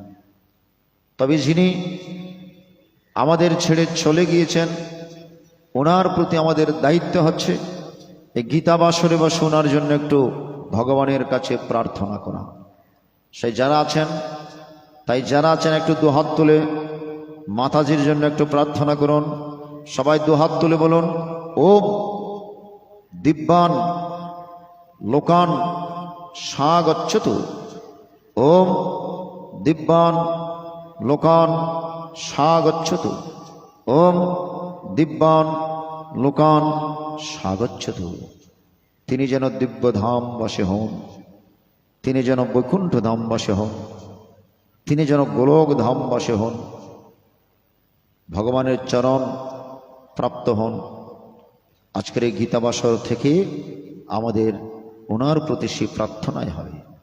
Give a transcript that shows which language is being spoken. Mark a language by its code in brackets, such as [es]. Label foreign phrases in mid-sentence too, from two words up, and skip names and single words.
[bn] তবে যিনি আমাদের ছেড়ে চলে গিয়েছেন, ওনার প্রতি আমাদের দায়িত্ব হচ্ছে এই গীতা বাসরে বসে ওনার জন্য একটু ভগবানের কাছে প্রার্থনা করা। সেই যারা আছেন, তাই যারা আছেন একটু দুহাত তুলে মাতাজির জন্য একটু প্রার্থনা করুন। সবাই দুহাত তুলে বলুন, [sa] ওম দিব্যান লোকান স্বাগচ্ছতু, ওম দিব্যান লোকান স্বাগচ্ছতু, ওম দিব্যান লোকান স্বাগচ্ছতু। [bn] তিনি যেন দিব্যধাম বাসে হন, তিনি যেন বৈকুণ্ঠ ধাম বাসে হন, তিনি যেন গোলক ধাম বাসে হন, ভগবানের চরণ প্রাপ্ত হন। আজকের এই গীতাবাসর থেকে আমাদের ওনার প্রতি সেই প্রার্থনাই হবে।